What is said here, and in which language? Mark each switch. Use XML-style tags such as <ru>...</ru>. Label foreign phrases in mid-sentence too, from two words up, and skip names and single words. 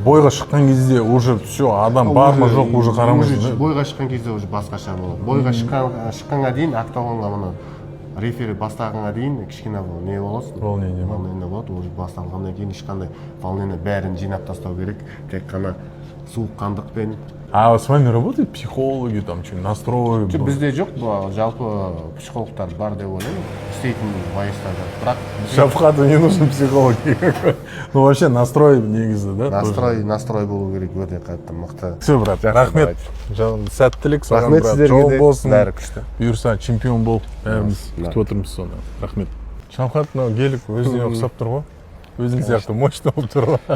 <kk>Бойға шыққан кезде</kk> <ru>уже все,</ru> <kk>адам бар ма жоқ, уже қарамайсың. Бойға шыққан кезде уже басқаша болады. Бойға шыққанға дейін октагонға мына рефери бастағанға дейін кішкене не боласың? Волнение болады. Уже басталғаннан кейін ешқандай волнение бәрін жинап тастау керек. Тек қана суыққандықпен.</kk> <ru>А с вами работают психологи, там что, настрой?</ru> <kk>Бізде жоқ, жалпы психологтар бар деп ойлаймын. Істейтін боецтарда. Бірақ</kk> <ru>Шафхату не нужен психолог. Ну вообще настрой негізі, да?</ru> <kk>Настрой болу керек, өте қатты мықты. Все, брат, рахмет. Сәттілік саған, Рахмет брат. сіздерге Жол де. болсын. Бәрі күшті. Бұйырса чемпион бол. Бәріміз күтіп отырмыз соны. Рахмет. Шафхат мынау гелик өзіне ұқсап тұр ғой. Өзің сияқты мощный болып тұр ғой.</kk>